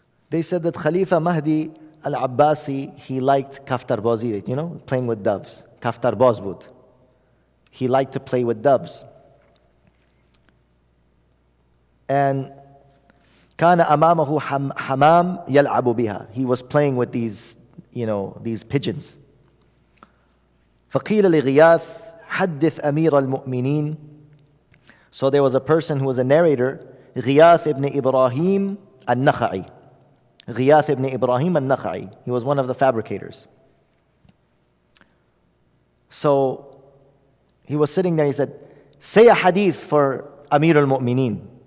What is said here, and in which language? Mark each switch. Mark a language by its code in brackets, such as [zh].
[en] They said that Khalifa Mahdi al-Abbasi, he liked kaftarbazi, playing with doves. [fa] Kaftarbaz bud. [en] He liked to play with doves. [ar] And kana amamahu hamam yal'abu biha. [en] He was playing with these pigeons. [ar] فقيل لغياث حدث أمير المؤمنين. [en] So there was a person who was a narrator, Ghiyath ibn Ibrahim al-Nakha'i. Ghiyath ibn Ibrahim al-Nakha'i. He was one of the fabricators. So he was sitting there, he said, say a hadith for Amir al-Mu'mineen.